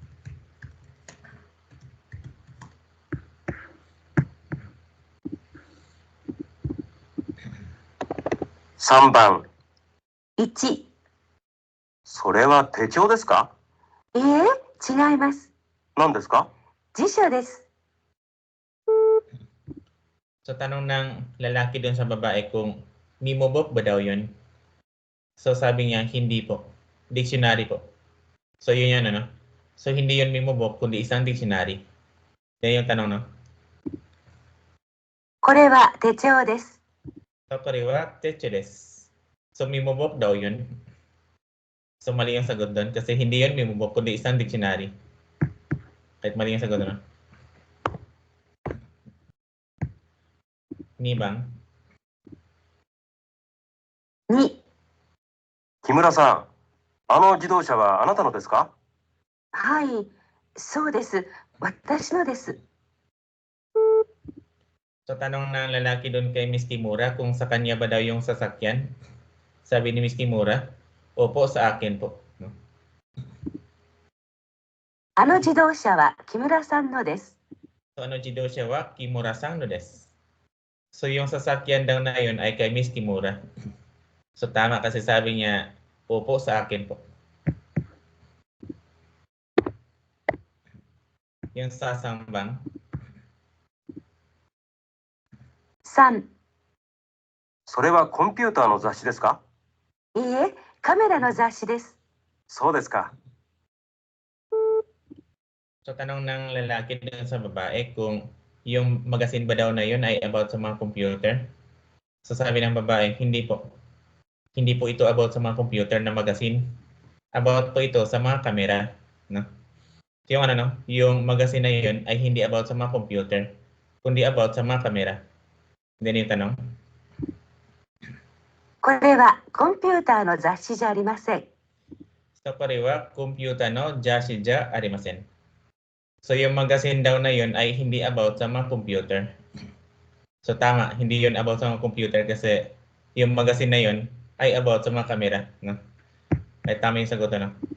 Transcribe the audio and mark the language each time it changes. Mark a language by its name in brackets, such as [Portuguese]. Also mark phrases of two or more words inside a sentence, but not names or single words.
[Japanese] 3 番。 1、それは手帳ですか？いいえ、違います。何ですか？辞書です。 [Filipino] So tanong ng lalaki doon sa babae kung mimobok ba daw yun. So sabi niya, hindi po. Dictionary po. So yun yan, ano? So hindi yun mimobok, kundi isang dictionary. Yan yung tanong, no? [Japanese] これは手帳です。 So これは、手帳です. [Filipino] So mimobok daw yun. So mali yung sagot doon kasi hindi yun mimobok, kundi isang dictionary. Kahit mali yung sagot, no? [Japanese] Nibang. 2、木村さん、あの自動車はあなたのですか？はい、そうです。私のです。 [Filipino] So tanong ng lalaki doon kay Miss Kimura kung sa kanya ba daw yung sasakyan. Sabi ni Miss Kimura, opo, sa akin po. No? [Japanese] あの自動車は木村さんのです。 [Filipino] So [Japanese] あの自動車は木村さんのです. [Filipino] So yung sasakyan daw na yun ay kay Miss Kimura. So tama kasi sabi niya, opo, sa akin po. Yung sasangbang. [Japanese] 3、それはコンピューターの雑誌ですか？いいえ、カメラの雑誌です。そうですか。 [Filipino] So tanong ng lalaki doon sa babae kung yung magazine ba daw na yun ay about sa mga computer. So sabi ng babae, hindi po. Hindi po ito about sa mga computer na magazine. About po ito sa mga kamera. No? So yung yung magazine na yun ay hindi about sa mga computer, kundi about sa mga kamera. Then yung tanong. [Japanese] これはコンピューターの雑誌じゃありません。 So これは、コンピューターの雑誌じゃありません. [Filipino] So yung magazine daw na yun ay hindi about sa mga computer. So tama, hindi yun about sa mga computer kasi yung magazine na yun ay about sa mga kamera. No? Ay tama yung sagot, no?